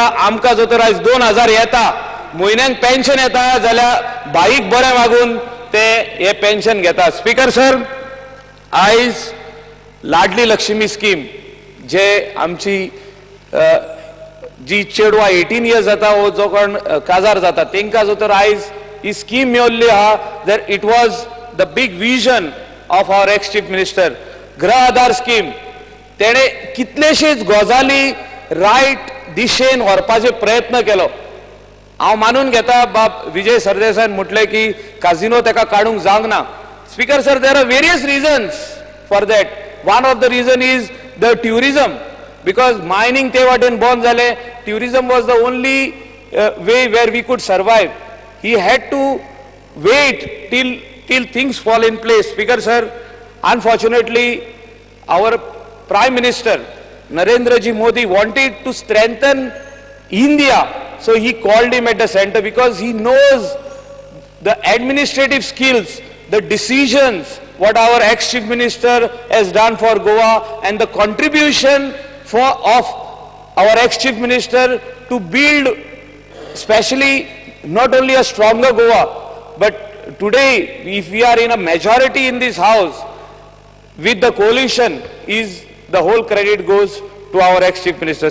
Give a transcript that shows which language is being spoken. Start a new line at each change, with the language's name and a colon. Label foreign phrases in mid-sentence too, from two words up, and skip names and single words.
Konkani: आमकां जर तर आयज 2000 येता, म्हयन्याक पेन्शन येता जाल्यार बाईक बरें मागून ते हे पेन्शन घेता.
English: speaker sir,
Konkani: आयज लाडली लक्ष्मी स्कीम जे आमची जी चेडवां 18 years जाता वो जो कोण काजार जाता तांकां जर तर आयज ही स्कीम मेळिल्ली आहा,
English: that it was the big vision of our ex chief minister.
Konkani: गृह आधार स्कीम तेणे कितलेशेच गजाली रायट दिशेन व्हरपाचे प्रयत्न केलो. हांव मानून घेता बाब विजय सरदेसायन म्हटलें की काजिनो तेका काडूंक जावंक ना.
English: speaker sir, there are various reasons for that. one of the reason is the tourism, because
Konkani: मायनिंग ते वाटेन बंद जालें.
English: tourism was the only way where we could survive. he had to wait till things fall in place. Speaker sir, unfortunately our Prime Minister Narendra Ji Modi wanted to strengthen India, so he called him at the center because he knows the administrative skills, the decisions, what our ex-chief minister has done for Goa, and the contribution of our ex-chief minister to build especially not only a stronger Goa, but today if we are in a majority in this house with the coalition, is the whole credit goes to our ex-chief minister.